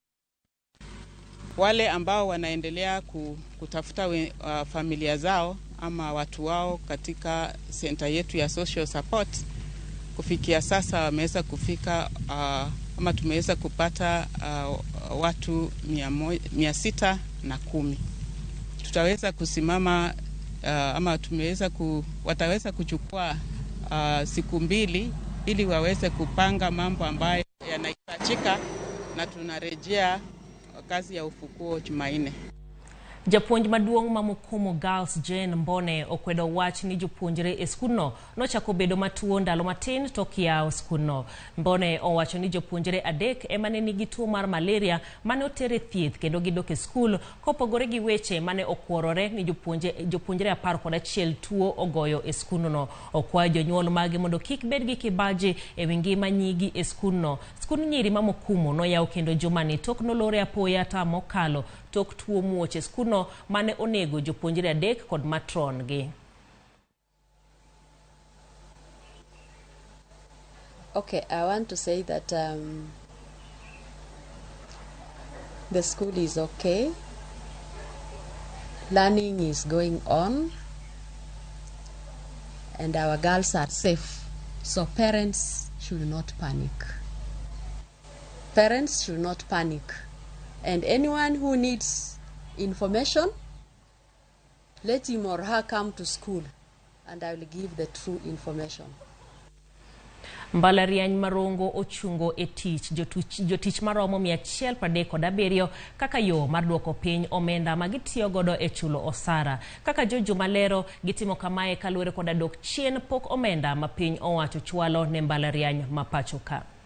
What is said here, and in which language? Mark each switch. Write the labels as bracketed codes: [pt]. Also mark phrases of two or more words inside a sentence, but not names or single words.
[sw] Wale ambao wanaendelea kutafuta familia zao ama watu wao katika center yetu ya social support, kufikia sasa wameweza kufika ama tumeweza kupata watu 610. Tutaweza kusimama ama wataweza kuchukua siku 2 ili waweze kupanga mambo ambayo yanahitajika, na tunarejea kazi ya ufukuo Jumanne. [luo] Japuonj maduong' mamukumo Girls Jane Mbone okwedo wach ni jopuonjre e skulno nochako bedo matuo ndalo matin to kiyawo skulno. Mbone owacho ni jopuonjre 3 emane nigi tuo mar malaria mane otere thieth kendo gidok e skul kopogore gi weche mane okuorore ni jopuonjre 11 tuo ogoyo e skulno. Okwayo jonyuol magi mondo kik bed gi kibaji e wi ngima nyigi e skulno. Skul nyiri mamukumo noyaw kendo jumani tok nolore apoya ta mokalo tok tuo muoche skulno mane onego jopuonjre 3 kod matron gi. [en] Okay, I want to say that the school is okay. Learning is going on and our girls are safe. So parents should not panic. Parents should not panic. And anyone who needs information, let him or her come to school and I will give the true information. [luo] Mbalariany Marongo ochungo e tich jotich maromo 137 kaka yo mar duoko piny omenda magitiyo godo e chulo osara. Kaka Jojo Malero gitimo kamae kaluwore koda dok chien pok omenda ma piny owacho chwalo ne mbalariany mapachoka.